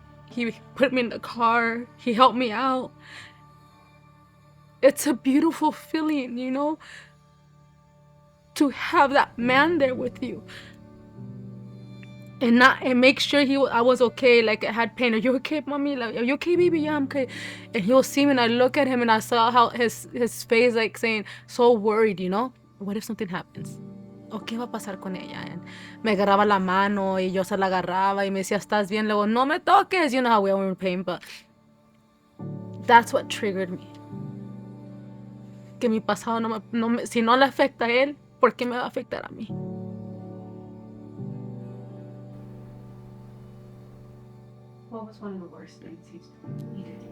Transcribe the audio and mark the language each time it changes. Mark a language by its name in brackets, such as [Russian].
[English] He put me in the car. He helped me out. It's a beautiful feeling, you know, to have that man there with you. And make sure I was okay. Like I had pain. Are you okay, mommy? Like, are you okay, baby? Yeah, I'm okay. And he'll see me, and I look at him, and I saw how his face, like saying, so worried, you know. What if something happens? [Spanish] ¿O qué va a pasar con ella? And me agarraba la mano y yo se la agarraba y me decía, ¿estás bien? Luego, no me toques. [English] You know how we are in pain, but that's what triggered me. [Spanish] Que mi pasado si no le afecta a él, ¿por qué me va a afectar a mí? [English] What was one of the worst things he did to you?